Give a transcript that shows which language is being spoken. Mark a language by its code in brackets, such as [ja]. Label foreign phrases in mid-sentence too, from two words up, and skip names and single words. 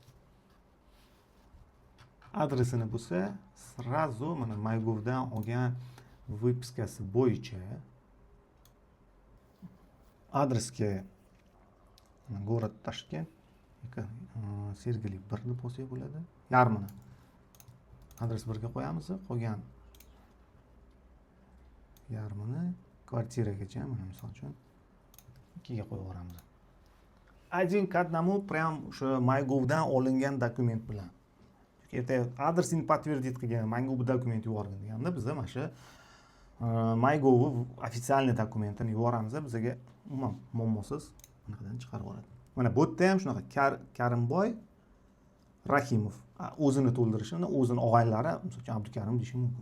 [uz] Adresini bo'lsa, sразу mana MyGovdan olgan выпискasi bo'yicha adresga город Toshkent, Sergeli 1 deb bo'lsa bo'ladi. Yarmini adres 1 ga qo'yamiz, qolgan yarmini kvartiragacha mana misol uchun 2 ga qo'yib yuboramiz. [ru] Один к одному прям [uz] o'sha MyGovdan olingan dokument bilan. Erta adresini подтвердить qilgan MyGov dokument yuborgan deganda bizda mana shu MyGov ofitsialniy dokumentini yuboramiz, bizga umuman muammosiz bunaqadan chiqarib yuboradi. Mana bu yerda ham shunaqa Karimboy Rahimov o'zini to'ldirishini, o'zini og'aynilari, masalan, Abdukarim deyish mumkin.